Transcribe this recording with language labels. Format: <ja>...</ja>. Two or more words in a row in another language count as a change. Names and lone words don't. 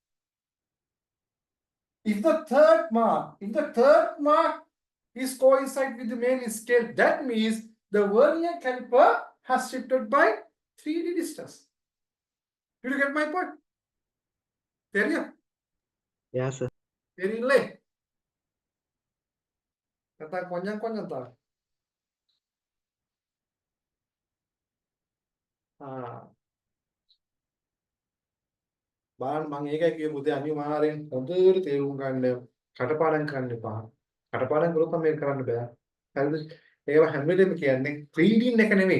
<en>If the third mark is coincide with the main scale, that means the vernier caliper has shifted by 3d distance. Did you get my point? There. Yeah, sir. Very late. Kata konyang tak.</en> <si>බලන්න මම ඒකයි කිව්වේ පුතේ අනිවාර්යෙන් හොඳට තේරුම් ගන්න කටපාඩම් කරන්න එපා. කටපාඩම් කළොත් මේක කරන්න බෑ. හරිද? ඒව හැම වෙලෙම කියන්නේ රීඩින් එක නෙමෙයි.</si>